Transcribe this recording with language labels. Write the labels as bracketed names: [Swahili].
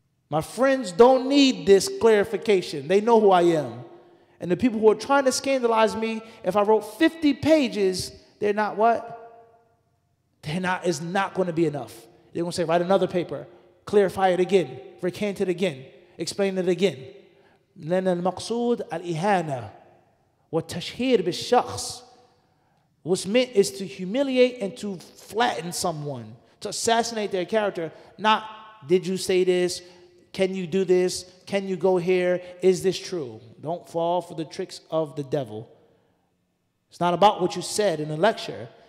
[English] My friends don't need this clarification. They know who I am. And the people who are trying to scandalize me, if I wrote 50 pages, they're not what? It's not going to be enough. They're going to say, write another paper, clarify it again, recant it again, explain it again. [Arabic] لأن المقصود الإهانة والتشهير بالشخص. [English] What's meant is to humiliate and to flatten someone, to assassinate their character. Not, did you say this? Can you do this? Can you go here? Is this true? Don't fall for the tricks of the devil. It's not about what you said in a lecture.